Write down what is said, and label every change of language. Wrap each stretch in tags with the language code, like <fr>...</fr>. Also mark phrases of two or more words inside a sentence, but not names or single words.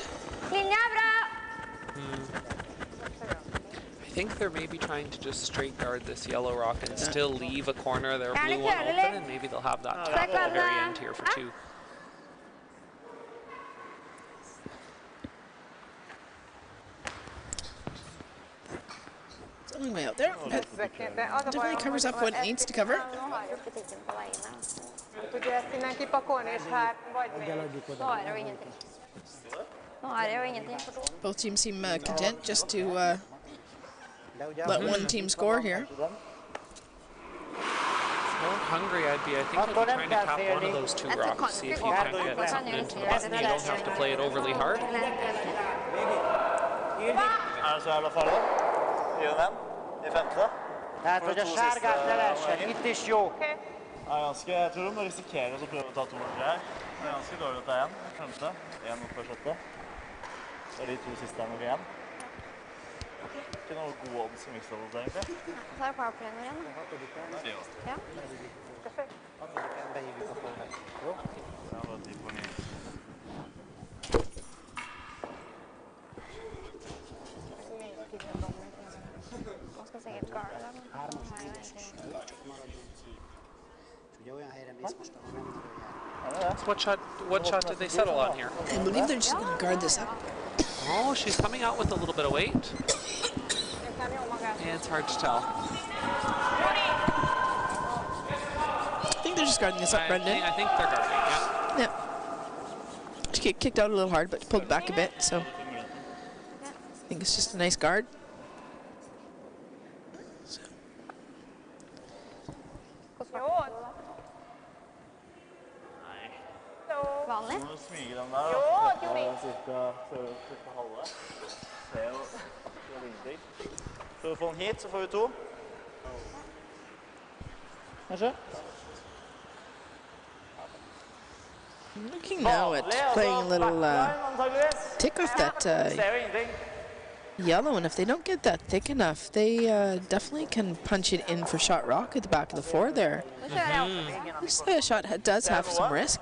<no>Linja bra!</no> <en>I think they're maybe trying to just straight guard this yellow rock and still leave a corner of their blue one open, and maybe they'll have that tap at the very end here for two. It's a long way out there. Definitely covers up what it needs to cover.</en> <hu>Tudja ezt innen kipakolni, és hát vagy még.</hu> <en>Both teams seem content just to let one team score here. Hungry, I think I'd be trying to tap one of those two rocks, see if you can't get something into the button. You don't have to play it overly hard.</en> <sv>Så jävla farlig. Gör den i femte.</sv> <hu>Tehát, hogy a sárgát ne lehessen, itt is jó.</hu> <no>Jeg tror de må risikere å prøve å ta to nummer her. Det ganske dårlig å ta en. Femte. En opp for sjette. Så de to siste her nok igjen. Ikke noe god odds i mixholdet, egentlig. Så er det powerplay nå igjen. Det jo. Ja. Ja, bare 10 på 9. Man skal sikkert garde da.</no> <en>What shot did they settle on here? I believe they're just going to guard this up. Oh, she's coming out with a little bit of weight. Yeah, it's hard to tell. I think they're just guarding this up, Brendan. I think they're guarding, yeah. Yeah. She get kicked out a little hard, but pulled back a bit, so I think it's just a nice guard.</en> <no>Vanlig? Nå smyger den der, da. Cirka halve. Det er jo ingenting. Så vi får den hit, så får vi to. Kanskje?</no> <en>Looking now at playing a little tick off that yellow, and if they don't get that thick enough, they definitely can punch it in for shot rock at the back of the four there. This shot does have some risk.</en>